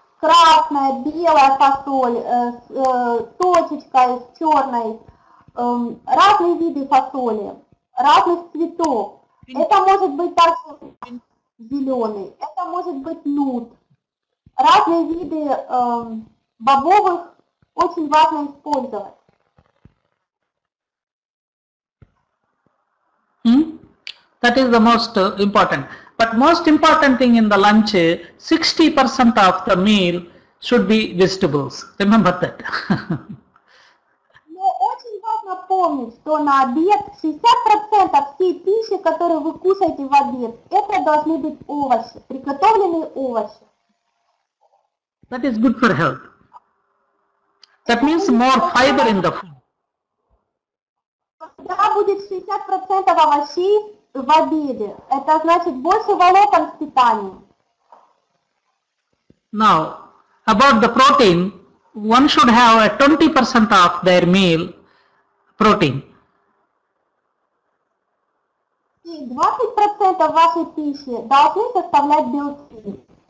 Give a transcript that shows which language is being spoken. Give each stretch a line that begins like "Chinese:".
Russian: красная, белая фасоль, с точечкой, с черной, разные виды фасоли, разных цветов. Это может быть также зеленый, это может быть нут. Разные виды бобовых очень важно использовать.
English: That is the most important. But most important thing in the lunch, 60% of the meal should be vegetables. Remember that.
Russian: Но очень важно помнить, что на обед 60% всей пищи, которую вы кушаете в обед, это должны быть овощи, приготовленные овощи.
English: That is good for health. That means more fiber in the food.
Russian: Когда будет 60% овощей в обеде, это значит больше волокон в питании.
English: Now, about the protein, one should have a 20% of their meal protein.
Russian: И 20% вашей пищи должны составлять белки.